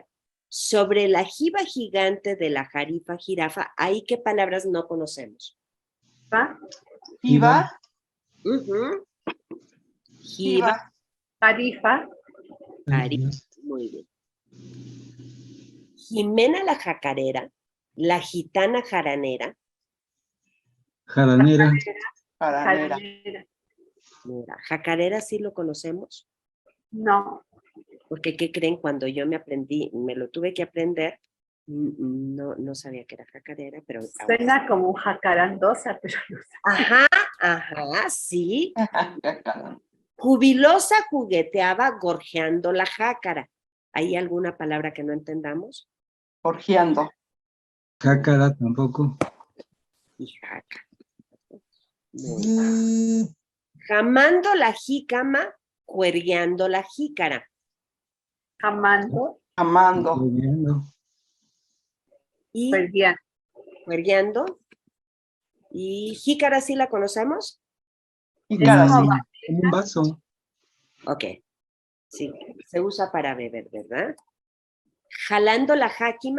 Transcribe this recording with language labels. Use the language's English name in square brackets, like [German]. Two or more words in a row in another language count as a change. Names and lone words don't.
[Spanish] Sobre la jiba gigante de la jarifa jirafa, ¿ahí qué palabras no conocemos? ¿Va? Jiba. Jiba. Jarifa. Jarifa. Muy bien. Jimena la jacarera, la gitana jaranera. Jaranera. Jaranera. Mira, jacarera sí lo conocemos, No, porque ¿qué creen? Cuando yo me lo tuve que aprender, no sabía que era jacarera, pero ahora suena como jacarandosa, pero no sé. Ajá, sí. Jubilosa jugueteaba gorjeando la jácara. ¿Hay alguna palabra que no entendamos? Orgiando. Jácara tampoco. Y jaca. Muy bien. Jamando la jícama, cuergueando la jícara. Jamando, Amando. Bebiendo. Y pues bien. cuergueando. ¿Y jícara sí la conocemos? Y Es caras. como Como un vaso. Ok. Sí, se usa para beber, ¿verdad? Jalando la jáquima.